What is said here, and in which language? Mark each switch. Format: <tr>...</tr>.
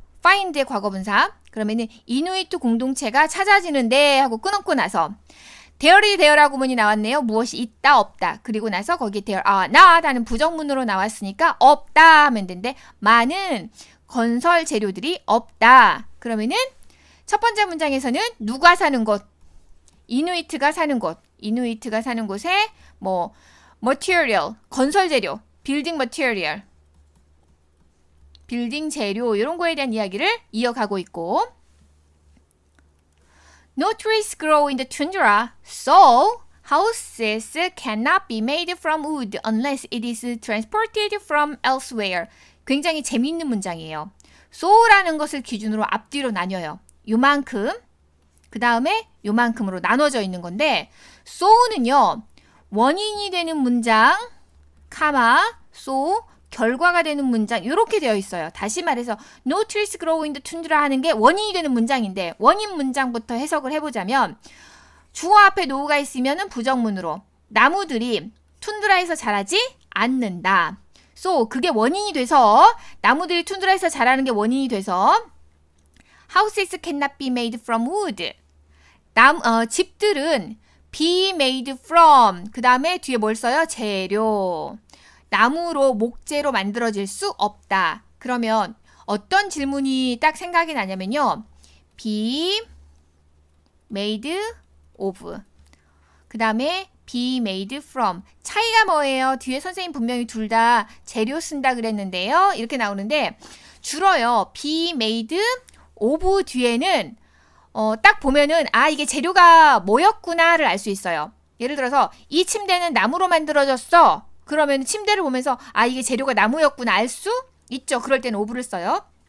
<ko>find의 과거 분사. 그러면은 이누이트 공동체가 찾아지는데 하고 끊었고 나서 there이 there라고 구문이 나왔네요. 무엇이 있다 없다. 그리고 나서 거기에 there are not라는 부정문으로 나왔으니까 없다 하면 되는데 많은 건설 재료들이 없다. 그러면은 첫 번째 문장에서는 누가 사는 곳? 이누이트가 사는 곳. 이누이트가 사는 곳에 뭐 material, 건설 재료, building material, 빌딩 재료 이런 거에 대한 이야기를 이어가고 있고</ko> <en>No trees grow in the tundra, so houses cannot be made from wood unless it is transported from elsewhere.</en> <ko>굉장히 재미있는 문장이에요. so라는 것을 기준으로 앞뒤로 나뉘어요. 요만큼, 그 다음에 요만큼으로 나눠져 있는 건데 so는요. 원인이 되는 문장, 카마, so, 결과가 되는 문장 이렇게 되어 있어요. 다시 말해서</ko> <en>No trees grow in the tundra</en> <ko>하는 게 원인이 되는 문장인데 원인 문장부터 해석을 해보자면 주어 앞에 no가 있으면 부정문으로 나무들이 툰드라에서 자라지 않는다. So 그게 원인이 돼서 나무들이 툰드라에서 자라는 게 원인이 돼서</ko> <en>Houses cannot be made from wood.</en> <ko>집들은 be made from 그 다음에 뒤에 뭘 써요? 재료. 나무로 목재로 만들어질 수 없다. 그러면 어떤 질문이 딱 생각이 나냐면요. be made of 그 다음에 be made from 차이가 뭐예요? 뒤에 선생님 분명히 둘 다 재료 쓴다 그랬는데요. 이렇게 나오는데 줄어요. be made of 뒤에는 딱 보면은 이게 재료가 뭐였구나를 알 수 있어요. 예를 들어서 이 침대는 나무로 만들어졌어. 그러면 침대를 보면서 이게 재료가 나무였구나 알 수 있죠. 그럴 때는 오브를 써요.</ko>